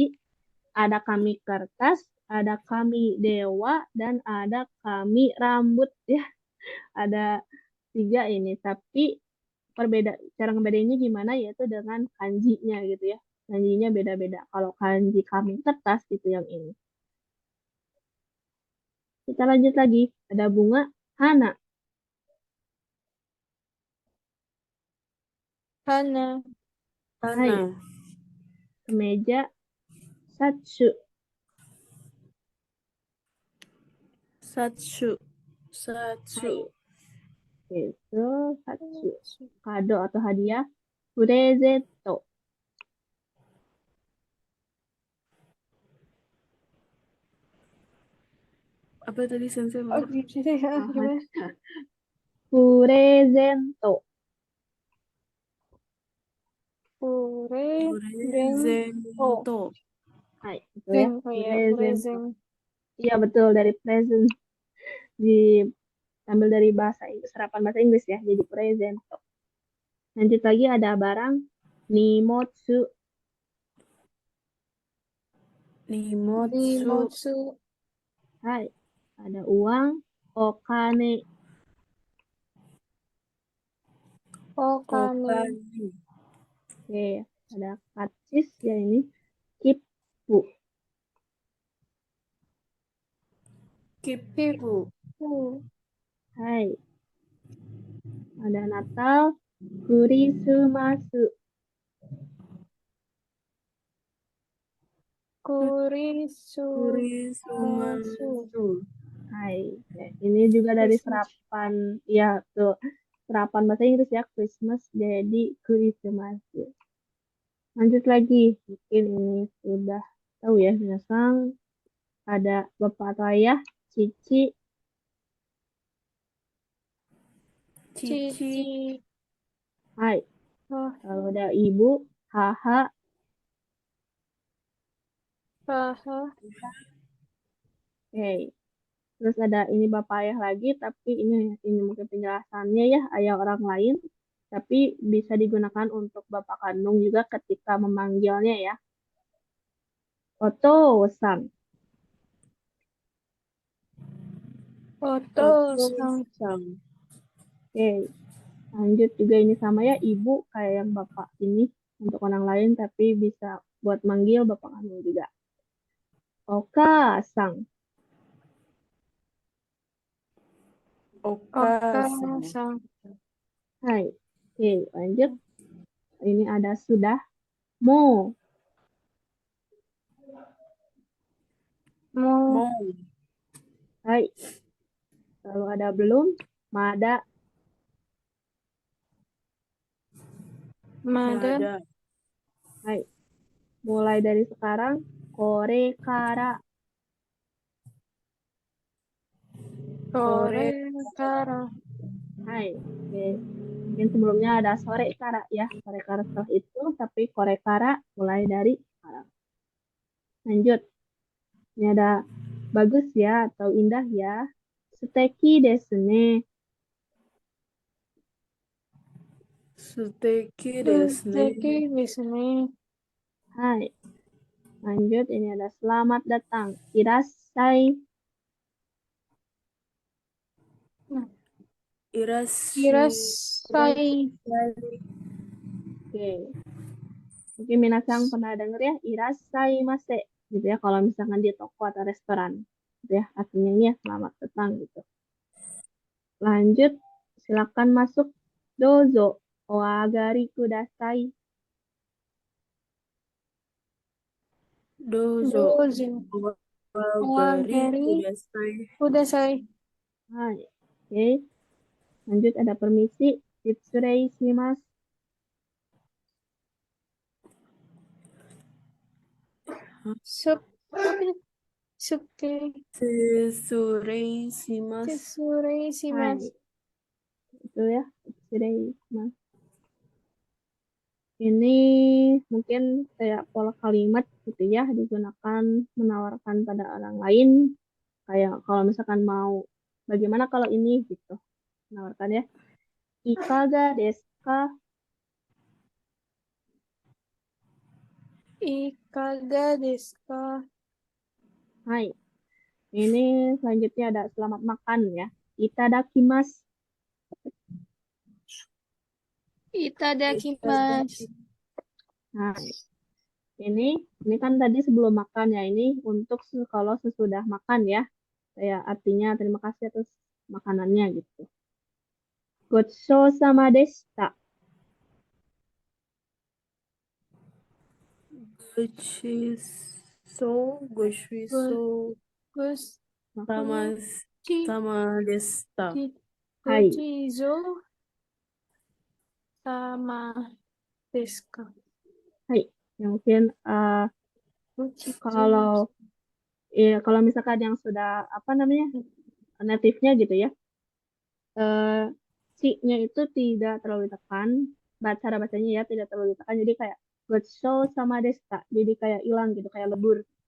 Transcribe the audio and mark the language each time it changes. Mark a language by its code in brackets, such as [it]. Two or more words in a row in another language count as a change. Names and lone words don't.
[id] Ada kami kertas, ada kami dewa, dan ada kami rambut ya. Ada 3 ini, tapi cara ngebedainnya gimana yaitu dengan kanjinya gitu ya. Kanjinya beda-beda. Kalau kanji kami kertas itu yang ini. Kita lanjut lagi. Ada bunga hana. [ja] Hana. Hai, Hana. [id] kemeja satsu. [ja] Satsu. Satsu. [id] Hai, itu satsu. Kado atau hadiah. Purezeto. Apa tadi sensei Oh, maaf? gimana? [ja] Purezento. Presento. [id] Hai, itu ya. Oh iya, [ja] Purezento. [id] present. Iya betul, dari present. Diambil dari bahasa Inggris, serapan bahasa Inggris ya. Jadi presento. Lanjut lagi ada barang nimotsu. [ja] Nimotsu. Nimotsu. Hai, [id] ada uang okane. [ja] Okane. Okane. [id] Oke, ada karcis ya ini. [ja] Kipu. Kipu. [id] Hai, ada Natal. [ja] Kurisumasu. Kurisu. Kurisumasu. Hai. [id] Ya, ini juga dari Christmas. serapan, ya tuh, serapan bahasa Inggris ya, Christmas, jadi Christmas. Lanjut lagi, mungkin ini sudah tahu ya, minasang, ada bapak atau ayah, cici, [ja] Cici. Cici. hai. Oh, [id] Kalau ada ibu, haha, [ja] haha. hey. [id] Terus ada ini bapak ayah lagi, tapi ini mungkin penjelasannya ya, ayah orang lain, tapi bisa digunakan untuk bapak kandung juga ketika memanggilnya ya. [ja] Oto-san, Oto-san. Oto-san. [id] oke. Lanjut juga ini sama ya, ibu kayak yang bapak ini untuk orang lain, tapi bisa buat manggil bapak kandung juga. [ja] Oka-san, Okasan. Oka-san. [id] hai. Oke, lanjut. Ini ada sudah, [ja] mo, Mo. Mo. hai. [id] Lalu ada belum, mada, [ja] Mada. Mada. [id] hai. Mulai dari sekarang, [ja] これから, これから. hai. Oke. [id] Mungkin sebelumnya ada [ja] それから [id] ya, [ja] それから [id] setelah itu, tapi [ja] これから [id] mulai dari sekarang. Lanjut. Ini ada bagus ya atau indah ya. [ja] すてきですね. すてきですね. すてきですね. Hai. [id] Lanjut, ini ada selamat datang. [ja] Irassai. Irashi. Irasai. [id] Oke. Mungkin minasang pernah denger ya, [ja] いらっさいませ. [id] Gitu ya, kalau misalkan di toko atau restoran. Gitu ya, artinya ini ya, selamat datang gitu. Lanjut, silakan masuk. [ja] Dozo. おあがりください. Dozo. Dozo. Wagari Wagari. kudasai. Kudasai. [id] Hai. Oke. Lanjut, ada permisi. [ja] いつれいします. Sup. Suke. つれいします. Tsurei Hai. shimasu. [id] Itu ya, [ja] いつれいします. [id] Ini mungkin kayak pola kalimat gitu ya, digunakan menawarkan pada orang lain. Kayak kalau misalkan mau, bagaimana kalau ini gitu, menawarkan ya. [ja] いかがですか? いかがですか? Hai. [id] Ini selanjutnya ada selamat makan ya. [ja] Itadakimasu. Itadakimasu. [id] Nah, ini kan tadi sebelum makan ya. Ini untuk kalau sesudah makan ya. Kayak artinya terima kasih atas makanannya gitu. [ja] ごちょうさまでした. Goshiso. Goshiso. Gus. Sama. Chi. さまでした. Hai. ごちぞ。さまですか? Hai. [id] Ya, mungkin [ja] Gochizo. [id] kalau misalkan yang sudah apa namanya native-nya gitu ya, C-nya itu tidak terlalu ditekan, cara bacanya ya tidak terlalu ditekan, jadi kayak [ja] ごちょうさまでした, [id] jadi kayak hilang gitu, kayak lebur.